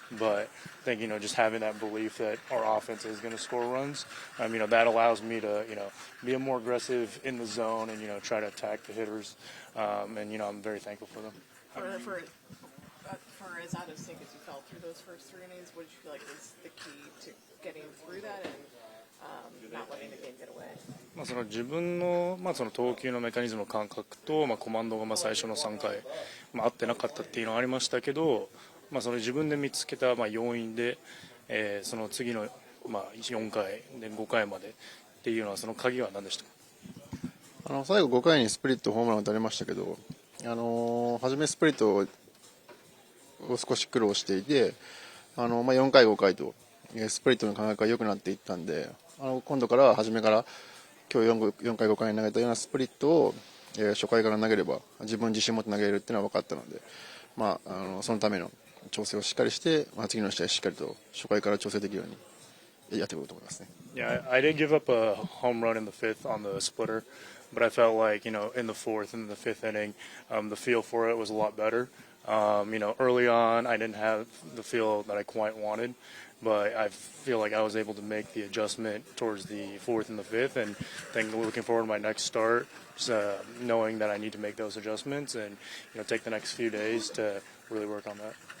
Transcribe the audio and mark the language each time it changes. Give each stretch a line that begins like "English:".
English: But I think just having that belief that our offense is going to score runs, that allows me to be more aggressive in the zone and try to attack the hitters. And I'm very thankful for them. For as out of sync as you felt through those first 3 innings, what did you feel like was the key to getting through that and not letting the game get away?
Japanese: その自分の、その投球のメカニズムの感覚と、コマンドが最初の3回、合ってなかったっていうのはありましたけど、その自分で見つけた、要因で、その次の、4回で5回までっていうのはその鍵は何でしたか？最後5回にスプリットホームランを打たれましたけど、初めスプリットを少し苦労していて、4回5回とスプリットの感覚が良くなっていったんで、今度からは初めから今日4回5回に投げたようなスプリットを、初回から投げれば自分自身も投げれるっていうのは分かったので、そのための調整をしっかりして、次の試合しっかりと初回から調整できるようにやっていこうと思いますね。
English: Yeah, I did give up a home run in the 5th on the splitter, but I felt like, in the 4th and the 5th inning, the feel for it was a lot better. Early on, I didn't have the feel that I quite wanted, but I feel like I was able to make the adjustment towards the 4th and the 5th, and then looking forward to my next start, just, knowing that I need to make those adjustments and, take the next few days to really work on that.